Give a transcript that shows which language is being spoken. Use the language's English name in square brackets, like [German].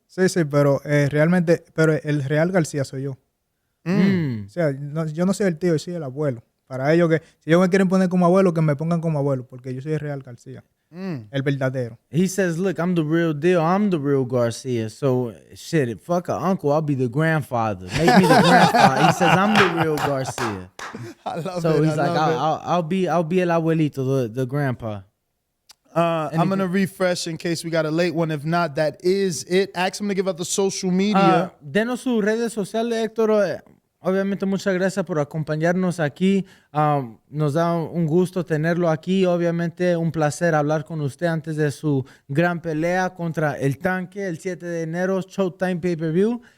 [Spanish] Sí, pero realmente, pero el real García soy yo. O sea, yo no soy el tío, yo soy el abuelo. Para ellos que, si ellos me quieren poner como abuelo, que me pongan como abuelo, porque yo soy el real García. El verdadero. [English] He says, look, I'm the real deal. I'm the real Garcia. So, shit, fuck a uncle. I'll be the grandfather. Make me the grandfather. He says, I'm the real Garcia. I love So it. he's like, I'll be [Spanish] el abuelito, [English] the grandpa. I'm going to refresh in case we got a late one. If not, that is it. Ask him to give out the social media. [Spanish] Denos sus redes sociales, Héctor. Obviamente, muchas gracias por acompañarnos aquí. Nos da un gusto tenerlo aquí. Obviamente, un placer hablar con usted antes de su gran pelea contra el Tanque el 7 de enero, Showtime Pay-Per-View.